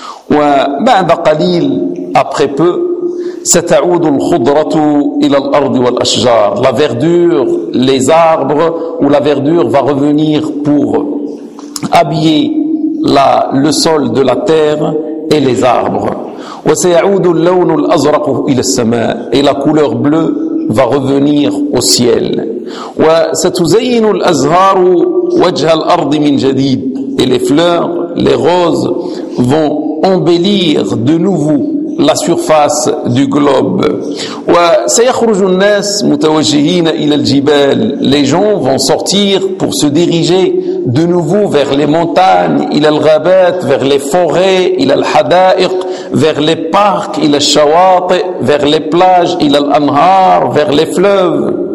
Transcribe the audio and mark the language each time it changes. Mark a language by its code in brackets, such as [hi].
[ar] Wa ba'da qalil, [fr] après peu, [ar] ستعود الخضرة إلى الأرض والأشجار. [fr] La verdure, les arbres, ou la verdure va revenir pour habiller le sol de la terre et les arbres. [ar] وسيعود اللون الأزرق إلى السماء. [fr] Et la couleur bleue va revenir au ciel. [ar] وستزين الأزهار وجه الأرض من جديد. [fr] Et les fleurs, les roses, vont embellir de nouveau la surface du globe. Les gens vont sortir pour se diriger de nouveau vers les montagnes, vers les forêts, vers les parcs, vers les plages, vers les fleuves.